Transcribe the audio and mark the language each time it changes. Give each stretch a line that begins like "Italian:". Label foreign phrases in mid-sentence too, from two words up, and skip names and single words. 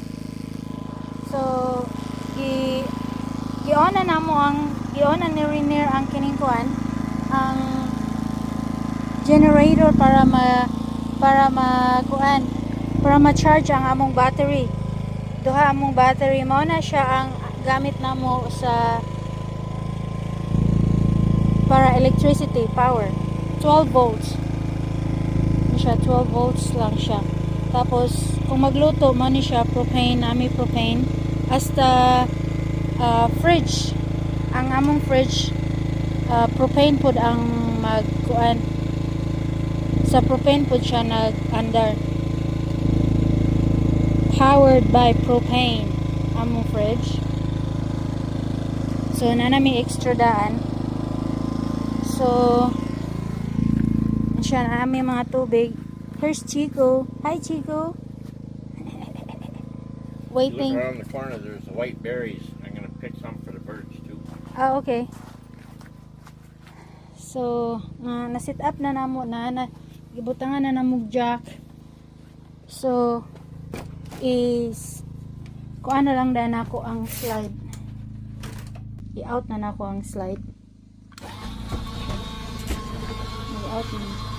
Cebuano: So gi-on na ni Rainier ang kining kuan, ang generator para ma-charge ang among battery. Duha among battery mao na siya ang gamit namo sa para
English: electricity power.
Cebuano: 12 volts. Siya 12 volts lang siya. Tapos kung magluto man ni siya propane, propane hasta fridge. Ang among fridge propane pod ang magkuan. Sa propane pod siya nag-andar.
English: Powered by propane among fridge.
Cebuano: So nanami extra daan. So siya na aming mga tubig.
English: Here's Chico. Hi Chico. Waiting. Look around the corner, there's the white berries. I'm gonna pick some for the birds too.
Cebuano: Ah, okay. So, na-set up na namo gibutangan na namog jack. So, kuan na lang dahil nako ang slide. I-out na nako ang slide. I-out na.